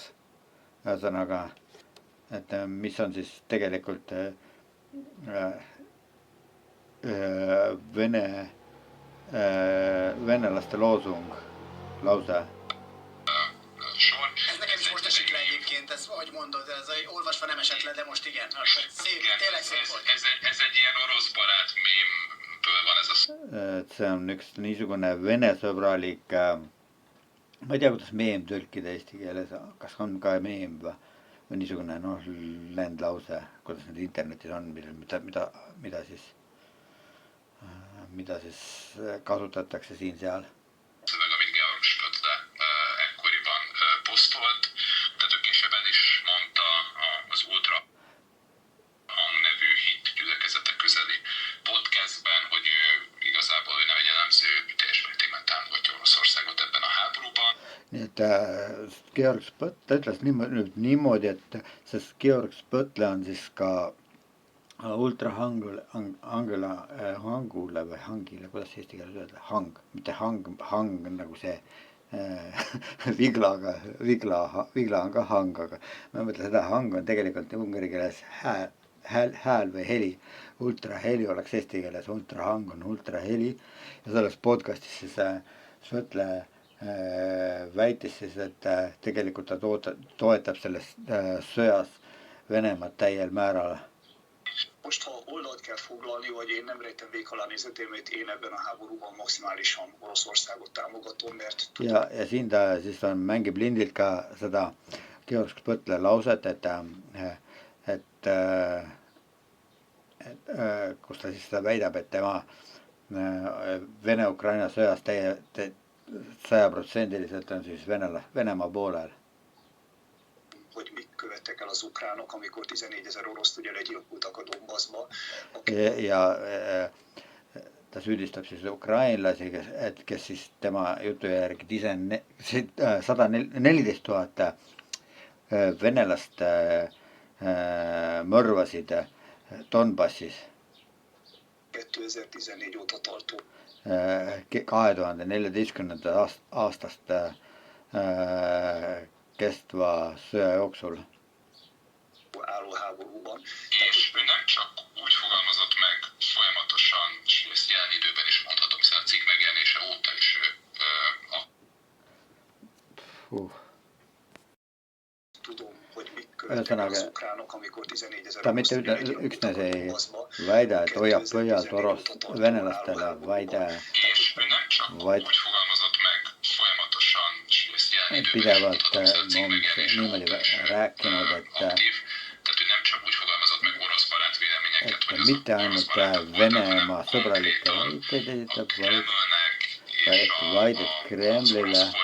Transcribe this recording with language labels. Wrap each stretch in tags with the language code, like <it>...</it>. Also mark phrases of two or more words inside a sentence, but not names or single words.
<et>Ühesõnaga, et mis on siis tegelikult venelaste loosung, lause.</et> <hu>Ez nekem is most esik le egyébként, ez ahogy mondod, ez olvasva nem esett le, de most igen. Szép, tényleg szép volt. Ez egy ilyen orosz barát mémből van ez a szó.</hu> <et>See on üks niisugune venesõbralik, ma ei tea, kuidas meem tõlkida eesti keeles, kas on ka meem või niisugune lendlause, kuidas need internetis on, mida siis kasutatakse siin-seal.</et> <hu>Meg, amit Georg Spötle ekkoriban posztolt, tehát ő később el is mondta az Ultra Hang nevű hit gyülekezete közeli podcastben, hogy igazából ő nem egy elemző, teljes mértékben támogatja Oroszországot ebben a háborúban.</hu> <et>et Georg Spõtle ütles niimoodi, et sest Georg Spõtle on siis ka ultrahangule või hangile, kuidas eesti keeles öelda, hang, mitte hang nagu see vigla on ka hang, aga ma mõtlen seda, hang on tegelikult ungari keeles hääl või heli. Ultraheli oleks eesti keeles, ultrahang on ultraheli ja selles podcastis siis Spõtle väitis siis, et tegelikult ta toetab selles sõjas Venemaad täiel määral.</et> <hu>Most, ha oldalt kell foglalni, vagy én nem rejtem vék alá nézetémet, én ebben a háborúban maximálisan Oroszországot támogatom, mert...</hu> <et>Ja siin ta siis mängib lindilt ka seda Georg Spõtle lauset, et kus ta siis seda väidab, et tema Vene-Ukraina sõjas 100% on siis Venemaa poolel.</et> <hu>Hogy mit követtek el az ukránok, amikor 14 000 oroszt ugye legyilkoltak a Donbassba.</hu> <et>Ja ta süüdistab siis ukrainlasi, kes siis tema jutu järgi 114 000 venelast mõrvasid Donbassis</et> <hu>2014 óta tartó</hu> <et>2014. aastast kestva sõja jooksul.</et> <hu>Álló háborúban. És ő nem csak úgy fogalmazott meg folyamatosan, és ezt jelen időben is mondhatom, hiszen a cikk megjelenése óta is ő Tudom, hogy mik követtek az ukránok, amikor 14 000</hu> <et>ta mitte üksnes ei väida, et hoiab põhjalt venelastele, vaid pidevalt niimoodi rääkinud, et mitte ainult Venemaa sõbralikke väiteid esitab, vaid et Kremlile</et>